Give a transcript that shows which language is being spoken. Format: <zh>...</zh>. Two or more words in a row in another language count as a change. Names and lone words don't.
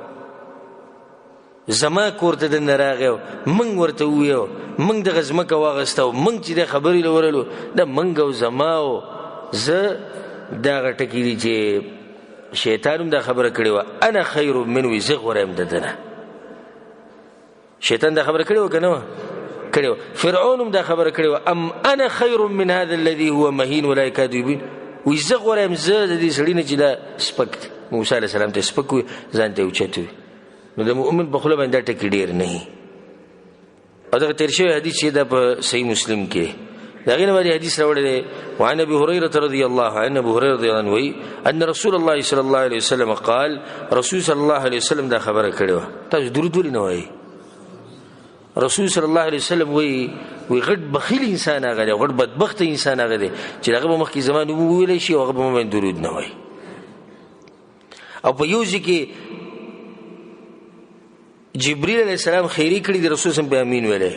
<ps>زما کور ته دننه راغی او موږ ورته وویو موږ دغه ځمکه واغېسته او موږ چې د خبرې له ورلو دا موږ او زما او زه دا هغه ټکي دي چې شیطان هم دا خبره کړې وه</ps> <ar>انا خیر منه،</ar> <ps>زه غوره یم د ده نه. شیطان دا خبره کړې وه که نه وه؟ کړې وه. فرعون هم دا خبره کړې وه</ps> <ar>ام انا خیر من هذا الذي هو مهین ولا یکاد یبین،</ar> <ps>وایي زه غوره یم زه د دې سړي نه چې دا سپک دی. موسی</ps> <ar>علیه السلام</ar> <ps>ته سپک وي، ځان ته اوچت وي. نو د مؤمن په خوله باندې دا ټکي ډېر نه وي. او دغه تېر شوی حدیث چې دا په صحیح مسلم کې د هغې نه باندې حدیث راوړی دی.</ps> <ar>وعن ابي هريره رضي الله عنه،</ar> <ps>ابو هريره</ps> <ar>رضي الله عنه</ar> <ps>وایي</ps> <ar>ان رسول الله صلى الله عليه وسلم قال،</ar> <ps>رسول</ps> <ar>صلی الله علیه وسلم</ar> <ps>دا خبره کړې وه. تاسو درود ولې نه وایي؟ رسول</ps> <ar>صلی الله علیه وسلم</ar> <ps>وایي غټ بخیل انسان هغه دی، غټ بدبخته انسان هغه دی چې هغه به مخکې زما نوم وویلی شي او هغه به ما باندې درود نه وایي. او په یو ځای کې جبریل</ps> <ar>علیه السلام</ar> <ps>خیری کړي د رسول</ps> <ar>صلی الله علیه وسلم</ar> <ps>په امین ویلی.</ps>